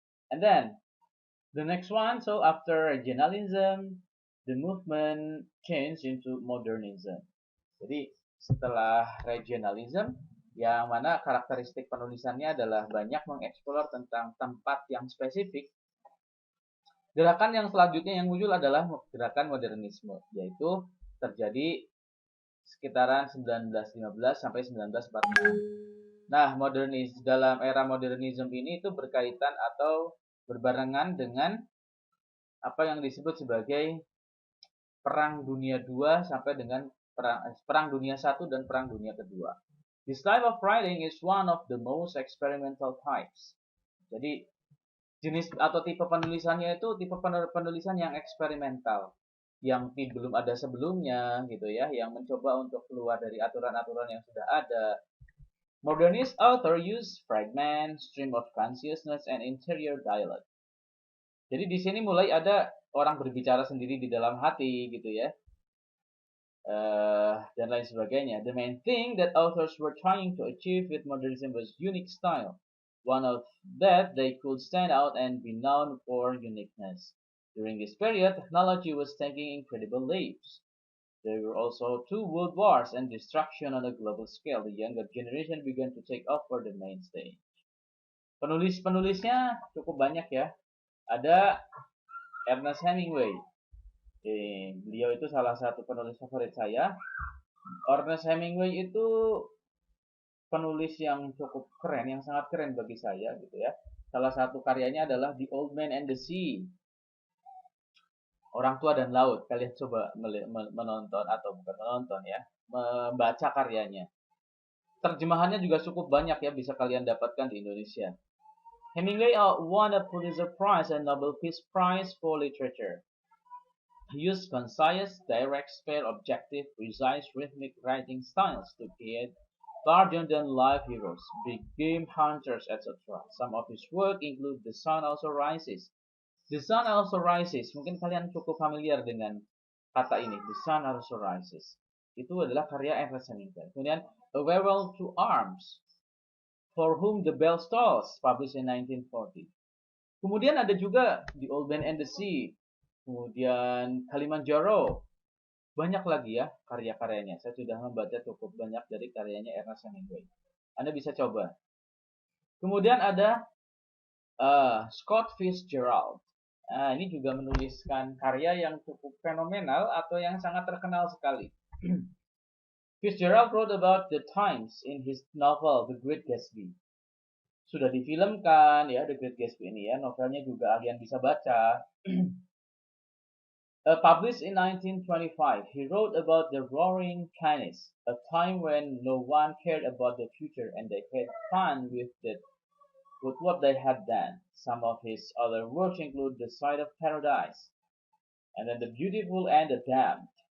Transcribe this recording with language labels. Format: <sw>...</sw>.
<en>And then the next one, so after regionalism, the movement changed into modernism.</en> <id>Jadi setelah regionalism, yang mana karakteristik penulisannya adalah banyak mengeksplor tentang tempat yang spesifik, gerakan yang selanjutnya yang muncul adalah gerakan modernisme, yaitu terjadi sekitaran 1915 sampai 1946. Nah, dalam era modernisme ini itu berkaitan atau berbarengan dengan apa yang disebut sebagai Perang Dunia II sampai dengan Perang Dunia I dan Perang Dunia Kedua.</id> <en>This type of writing is one of the most experimental types.</en> <id>Jadi jenis atau tipe penulisannya itu tipe penulisan yang eksperimental, yang belum ada sebelumnya gitu ya, yang mencoba untuk keluar dari aturan-aturan yang sudah ada.</id> <en>Modernist author use fragment, stream of consciousness, and interior dialogue.</en> <id>Jadi di sini mulai ada orang berbicara sendiri di dalam hati gitu ya, dan lain sebagainya.</id> <en>The main thing that authors were trying to achieve with modernism was unique style. One of that they could stand out and be known for uniqueness. During this period, technology was taking incredible leaps. There were also two world wars and destruction on a global scale. The younger generation began to take over the main stage.</en> <id>Penulis-penulisnya cukup banyak ya. Ada Ernest Hemingway. Beliau itu salah satu penulis favorit saya. Ernest Hemingway itu penulis yang cukup keren, yang sangat keren bagi saya gitu ya. Salah satu karyanya adalah The Old Man and the Sea. Orang Tua dan Laut. Kalian coba menonton atau bukan menonton ya, membaca karyanya. Terjemahannya juga cukup banyak ya, bisa kalian dapatkan di Indonesia.</id> <en>Hemingway won a Pulitzer Prize and Nobel Peace Prize for Literature. He used concise, direct, spare, objective, precise, rhythmic writing styles to create larger-than-life heroes, big game hunters, etc. Some of his work include The Sun Also Rises.</en> <id>The Sun Also Rises, mungkin kalian cukup familiar dengan kata ini, The Sun Also Rises. Itu adalah karya Ernest Hemingway.</id> <en>Kemudian A Farewell to Arms, For Whom the Bell Tolls, published in 1940.</en> <id>Kemudian ada juga The Old Man and the Sea. Kemudian Kilimanjaro. Banyak lagi ya karya-karyanya. Saya sudah membaca cukup banyak dari karyanya Ernest Hemingway. Anda bisa coba. Kemudian ada Scott Fitzgerald. Ini juga menuliskan karya yang cukup fenomenal atau yang sangat terkenal sekali.</id> <en>Fitzgerald wrote about the times in his novel The Great Gatsby.</en> <id>Sudah difilmkan ya The Great Gatsby ini ya, novelnya juga kalian bisa baca.</id> <en>Published in 1925, he wrote about the Roaring Twenties, a time when no one cared about the future and they had fun with what they had done. Some of his other works include The Side of Paradise, and then The Beautiful and the Damned.</en>